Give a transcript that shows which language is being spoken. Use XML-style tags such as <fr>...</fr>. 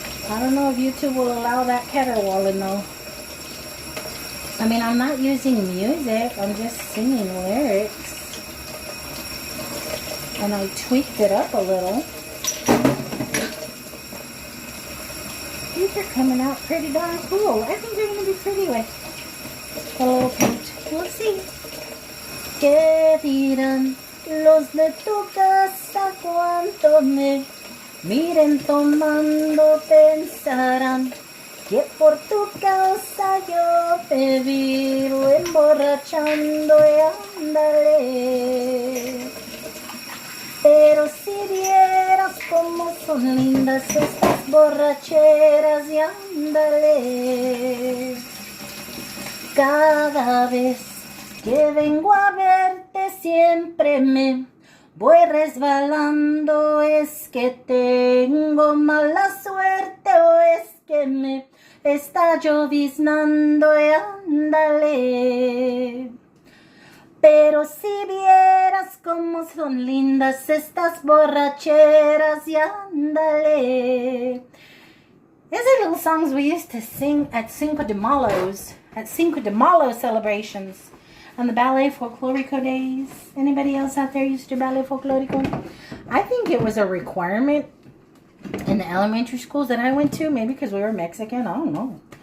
<en>I don't know if YouTube will allow that caterwauling though. I mean, I'm not using music, I'm just singing lyrics. And I tweaked it up a little. These are coming out pretty darn cool. I think they're going to be pretty with a little paint. We'll see.</en> <es>¿Qué dirán los de tu casa cuando me miren tomando? Pensarán que por tu causa yo te vivo emborrachando y ándale. Pero si vieras cómo son lindas estas borracheras y ándale. Cada vez que vengo a verte siempre me voy resbalando. ¿Es que tengo mala suerte o es que me está lloviznando? Y ándale. Pero si vieras cómo son lindas estas borracheras y ándale.</es> <en>These are little songs we used to sing at Cinco de Malo celebrations and the Ballet Folklorico days. Anybody else out there used to do Ballet Folklorico? I think it was a requirement in the elementary schools that I went to, maybe because we were Mexican, I don't know.</en>